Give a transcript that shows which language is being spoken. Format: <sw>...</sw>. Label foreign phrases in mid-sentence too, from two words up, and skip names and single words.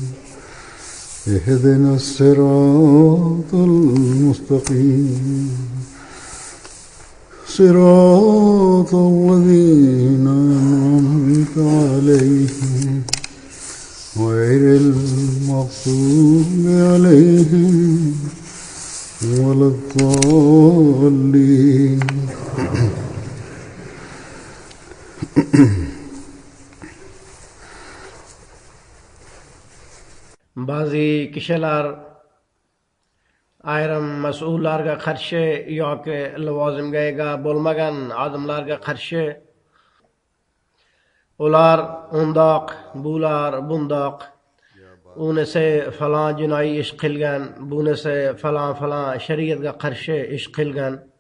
<ar>اهدنا الصراط المستقيم صراط الذين أنعمت عليهم غير المغضوب عليهم ولا الضالين.</ar> <tr>Bazı kişiler</tr> <uz>ayrim mas'ullarga qarshi yoki lavozimga ega bo'lmagan odamlarga qarshi ular undoq, bular bundoq, unisi falon jinoiy ish qilgan, bunisi falon shariatga qarshi ish qilgan.</uz>